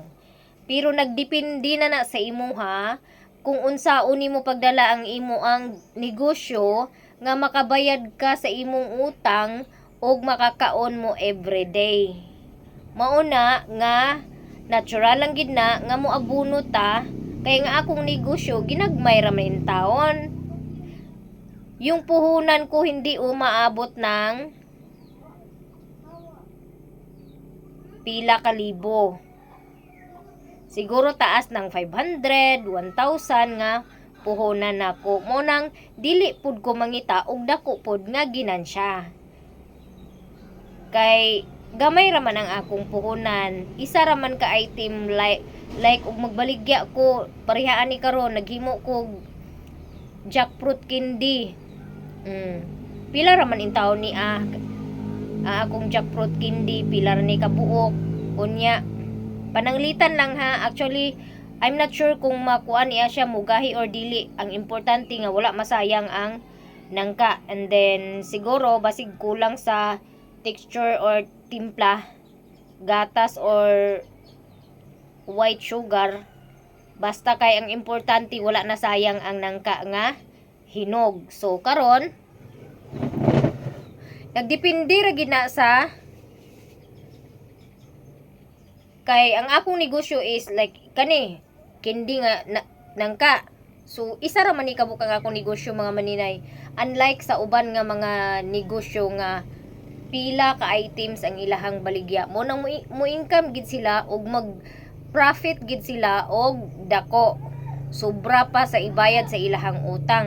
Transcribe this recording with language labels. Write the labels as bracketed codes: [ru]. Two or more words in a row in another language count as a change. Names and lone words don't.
[ceb] Pero nagdepende na sa imo, ha, kung unsaon nimo pagdala ang imo ang negosyo nga makabayad ka sa imong utang og makakaon mo everyday. Mauna nga natural lang gid na nga mo abuno ta, kay nga akong negosyo ginagmay ra man taon. [tl] Yung puhunan ko hindi umaabot ng pila ka libo. [ceb] Siguro taas ng 500, 1,000 nga puhunan nako. Mo nang dili pud ko mangita og dako pud nga ginansya. Kay gamay raman ang akong puhunan. Isa raman ka item like ug magbaligya ko parehaan ni karon naghimo ko [en] jackfruit candy. [ceb] Pila raman in taon ni akong [en] jackfruit candy, [ceb] pila ra ni kabuok. Unya pananglitan lang, ha. Actually [en] I'm not sure [ceb] kung makuan niya siya mugahi or dili. Ang importante nga wala masayang ang nangka. And then siguro basig kulang sa texture or timpla, gatas or [en] white sugar, [ceb] basta kay ang importante wala na sayang ang nangka nga hinog. So karon nagdepende ra gid na sa kay ang akong negosyo [en] is like [ceb] kani candy nga nangka. So isa ra man ni kabukang akong negosyo, mga maninay, unlike sa uban nga mga negosyo nga pila ka items ang ilahang baligya. Mo nang mo income gid sila og mag profit gid sila og dako, sobra pa sa ibayad sa ilahang utang.